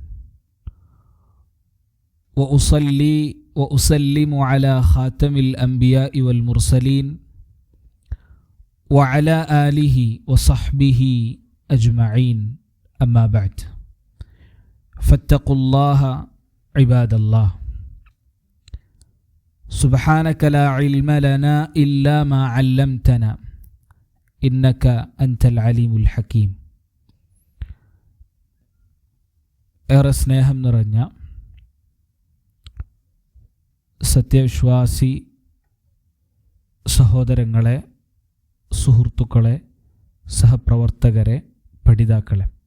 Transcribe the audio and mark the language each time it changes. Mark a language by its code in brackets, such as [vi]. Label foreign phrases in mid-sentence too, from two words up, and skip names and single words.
[ar] وأصلي وأسلم على خاتم الأنبياء والمرسلين وعلى آله وصحبه أجمعين أما بعد فاتقوا الله عباد الله. سبحانك لا علم لنا إلا ما علمتنا إنك أنت العليم الحكيم. [ml] ഏറെ സ്നേഹം നിറഞ്ഞ സത്യവിശ്വാസി സഹോദരങ്ങളെ, സുഹൃത്തുക്കളെ, സഹപ്രവർത്തകരെ, പഠിതാക്കളെ,